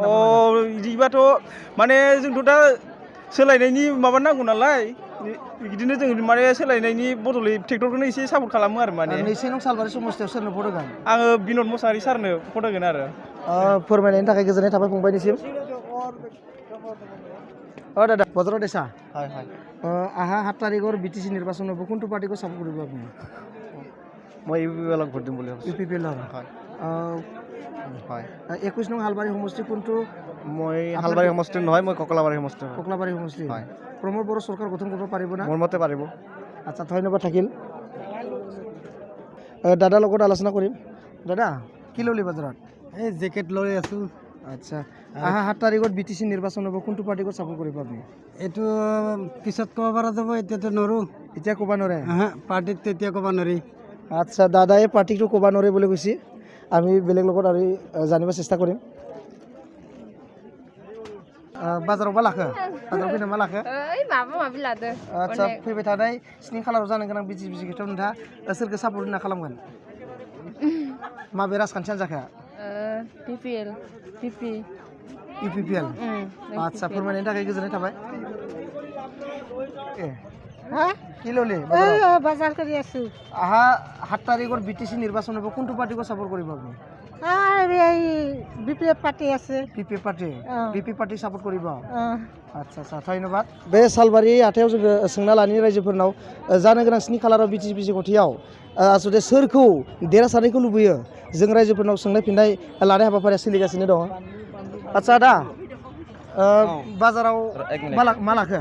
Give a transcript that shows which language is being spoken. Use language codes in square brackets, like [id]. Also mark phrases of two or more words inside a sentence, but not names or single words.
[brx] बिदिबाथ' माने जोंथ' दा सोलायनायनि माबा नांगौ नालाय बिदिनो जों माने सोलायनायनि बदलै ट्रेक्टरखौनो एसे सापर्ट खालामो आरो माने 2 नं सालबारि समस्तियाव सोरनो भट होगोन आङो बिनोद मुसाहारि सारनो भट होगोन आरो फोरमायनायनि थाखाय गोजोननाय थाबाय फंबायनिसिम दादा बाजाराव देसा आहा 7 तारिखर बिटिसि निर्वाचन [as] হ'ব কোনটো পার্টিকে সাপোর্ট কৰিব আপুনি মই ইউপিপিএলক ভোট দিম বুলি ভাবিছোঁ ইউপিপিএল হয় 21 নং হালবাৰী সমষ্টি কোনটো মই হালবাৰী সমষ্টি নহয় মই ককলাবাৰী সমষ্টি হয় প্ৰমোদ বড়ো চৰকাৰ গঠন কৰিব পাৰিব না মোৰ মতে পাৰিব আচ্ছা ধন্যবাদ থাকিল দাদাৰ লগত আলোচনা কৰিম দাদা কি ললি বাজাৰত এই জেকেট লৈ আছোঁ আচ্ছা আহা 7 তাৰিখত বিটিসি নিৰ্বাচন হ'ব কোনটো পাৰ্টিক সাপোৰ্ট কৰিব আপুনি এইটো পিছত ক'ব পৰা যাব এতিয়াতো নৰো এতিয়া ক'ব নোৱাৰে পাৰ্টিক তেতিয়া ক'ব নোৱাৰি আচ্ছা দাদাই পাৰ্টিকটো ক'ব নোৱাৰে বুলি কৈছে আমি বেলেগ লগত আৰু জানিব চেষ্টা কৰিম [brx] बाजाराव मा लाखो बाजाराव फैनो मा लाखो माबा लादो आच्छा फैबाय थानाय 7 खालाराव जानो गोनां बिटिसि बिसायख'थियाव नोंथाङा सोरखौ सापर्ट होना खालामगोन माबे राजखान्थि हान्जाखौ इउपिपिएल आच्छा फोरमायनायनि थाखाय गोजोननाय थाबाय [as] কি ললি বাজার কৰি আছো আহা 7 তাৰিখৰ বিটিসি নিৰ্বাচন হ'ব কোনটো পাৰ্টিক সাপোৰ্ট কৰিব আপুনি এই বিপিএফ পার্টি আছে বিপি পার্টি সাপোর্ট কৰিব আচ্ছা আচ্ছা ধন্যবাদ [brx] बे सालबारि हाथायाव जोङो सोंना लानि रायजोफोरनाव जानो गोनां 7 खालाराव बिटिसि बिसायख'थियाव आसलते सोरखौ देरहासारनायखौ लुबैयो जों रायजोफोरनाव सोंनाय फिननाय लानाय हाबाफारिया सोलिगासिनो दङ आच्छा दा बाजाराव मा लाखो